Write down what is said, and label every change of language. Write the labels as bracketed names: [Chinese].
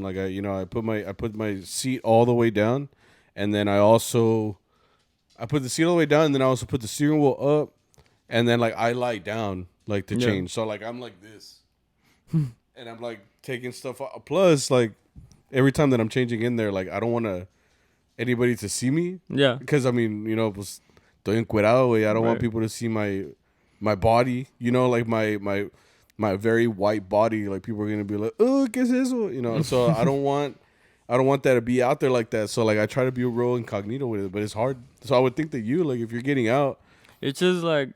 [English] Like I put my seat all the way down, and then I put the seat all the way down, and then I also put the steering wheel up, and then like I lie down like to change. So like I'm like this, and I'm like taking stuff out. Plus like every time that I'm changing in there, like I don't want anybody to see me. Yeah. Because I mean, you know, [Spanish] pues, estoy encuerado, güey. [English] I don't want people to see my body. You know, like my very white body. Like people are gonna be like, oh, [Spanish] ¿qué es eso? [English] You know. So I don't want that to be out there like that. So like I try to be real incognito with it, but it's hard. So I would think that you, like, if you're getting out, It's just like